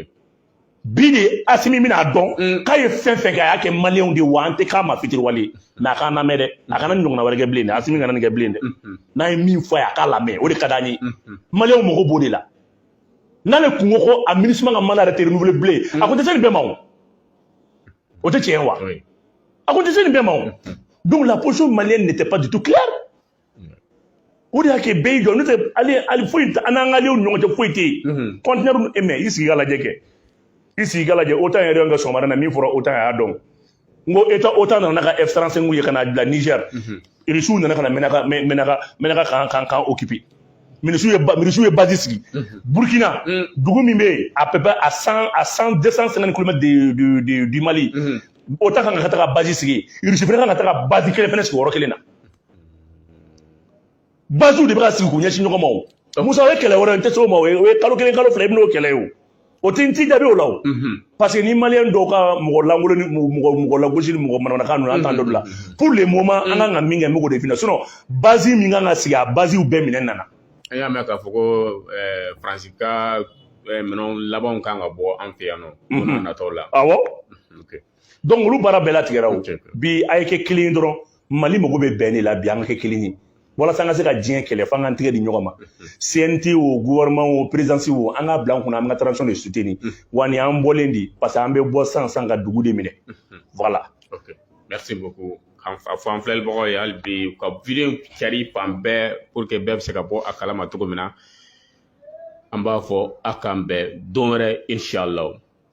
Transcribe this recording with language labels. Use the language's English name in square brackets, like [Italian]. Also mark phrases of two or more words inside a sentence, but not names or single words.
[Bambara] bi de Assimi bɛna dɔn k'a ye fɛn fɛn kɛ a y'a kɛ maliyɛnw de wa an tɛ k'a ma fitiriwale ye mais a k'an lamɛn dɛ a kana nin ɲɔgɔnna wɛrɛ kɛ bilen dɛ Assimi kana nin kɛ bilen dɛ n'a ye min fɔ a ye a k'a lamɛn o de ka d'an ye maliyɛnw mago b'o de la n'ale kungo ko a ministre ka mandat yɛrɛ tɛ renouveler bilen a ko tɛ se nin bɛɛ ma o tɛ tiɲɛ wa a ko tɛ se nin bɛɛ ma [French] donc la position malienne n'était pas du tout claire [Bambara] o de y'a kɛ bɛɛ y'i jɔ n'o tɛ ale foyi an n'an ka alliés ni ɲɔgɔn cɛ foyi tɛ yen conteneur mais i sigi ka lajɛ kɛ i sigi ka lajɛ OTAN yɛrɛ ka sɔgɔmada na min fɔra OTAN a y'a dɔn n ko OTAN nana ka F-35 ye ka na bila Niger Irisiw nana ka na Menaka kan occuper Minisiw ye base sigi Burkina dugu min bɛ yen [French] à peu près à 250 km du Mali [Bambara] OTAN kan ka taa base sigi Irisi fana kan ka taa base kelen fana sigi yɔrɔ kelen na basew de bɛ ka sigi k'u ɲɛsin ɲɔgɔn ma o Musa o ye kɛlɛ wɛrɛ n tɛ se o ma o ye kalo kelen kalo fila i bɛn'o kɛlɛ ye o tɛ n ti jaabi o la o parce que ni maliyɛn dɔw ka mɔgɔ lankolon ni mɔgɔ lagosi ni mɔgɔ manamanakan ninnu an t'an dɔ la [French] pour le moment [Bambara] an kan ka min kɛ n bɛ k'o de f'i ɲɛna sinon base min kan ka sigi a basew bɛɛ minɛ nana an y'a mɛn k'a fɔ ko Faransi ka minɛnw labanw kan ka bɔ an fɛ yan nɔ don n'a nataw la awɔ donc olu baara bɛɛ latigɛra o bi a ye kɛ kelen ye dɔrɔn Mali mago bɛ bɛn de la bi an ka kɛ kelen ye walasa an ka se ka diɲɛ kɛlɛ f'an k'an tigɛ di ɲɔgɔn ma CNT o gouvernement o présidence o an k'a bila an kunna an ka transition de soutenir wa nin an bɔlen di parce que an bɛ bɔ san ka dugu de minɛ voilà [French] ok merci beaucoup [Bambara] a fɔ an filɛlibagaw ye hali bi ka video cari fan bɛɛ [French] pour que [Bambara] bɛɛ bɛ se ka bɔ a kalama cogo min na an b'a fɔ a k'an bɛn don wɛrɛ inshallah